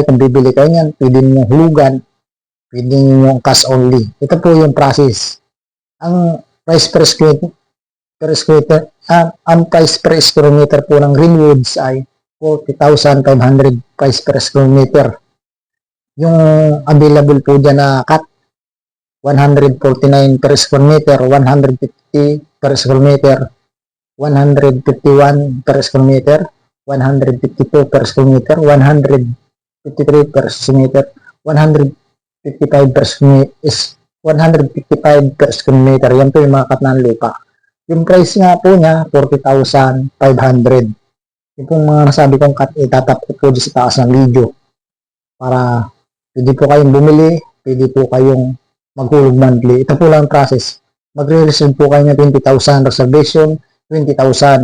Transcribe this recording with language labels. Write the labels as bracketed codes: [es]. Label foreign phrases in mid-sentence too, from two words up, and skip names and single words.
[tl] Kung bibili kayo yan, pwede nyo hulugan, pwede nyo cash only. Ito po yung process. Ang [en] price per square meter [tl] po ng Greenwoods ay 40,500 [en] price per square meter. [tl] Yung available po dyan na [en] cut, 149 per square meter, 150 per square meter, 151 per square meter, 152 per square meter, 153 per square meter, 155 per square 155 per square meter. [tl] Yan po yung mga cut ng lupa. Yung price nga po niya, 40,500. Yung pong mga nasabi kong cut, itatap ko po dyan sa taas ng video. Para pwede po kayong bumili, pwede po kayong maghulog monthly. Ito po lang ang process. Magre-reserve po kayo ng 20,000 reservation, 20,000.